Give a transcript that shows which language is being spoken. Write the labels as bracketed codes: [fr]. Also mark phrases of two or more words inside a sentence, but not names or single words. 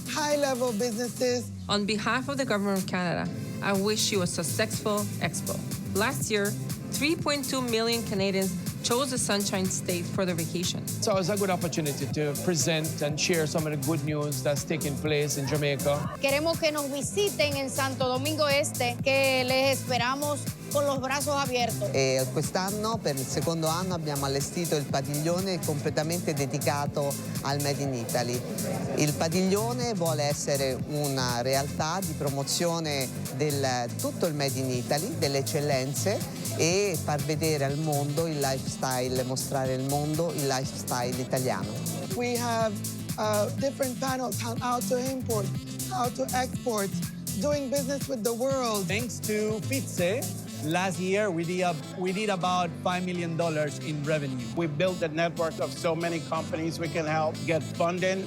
[en] On behalf of the Government of Canada, I wish you a successful expo. Last year, 3.2 million Canadians chose the Sunshine State for their vacation. So it's a good opportunity to present and share some of the good news that's taking place in Jamaica. [es] Queremos que nos visiten en Santo Domingo Este, que les esperamos con los brazos abiertos. [it] Quest'anno, per il secondo anno, abbiamo allestito il padiglione completamente dedicato al Made in Italy. Il padiglione vuole essere una realtà di promozione del tutto il Made in Italy, delle eccellenze, e far vedere al mondo il lifestyle, mostrare al mondo il lifestyle italiano. [en] We have different panels on how to import, how to export, doing business with the world. Thanks to FITSE, last year we did about $5 million in revenue. We built a network of so many companies we can help get funding.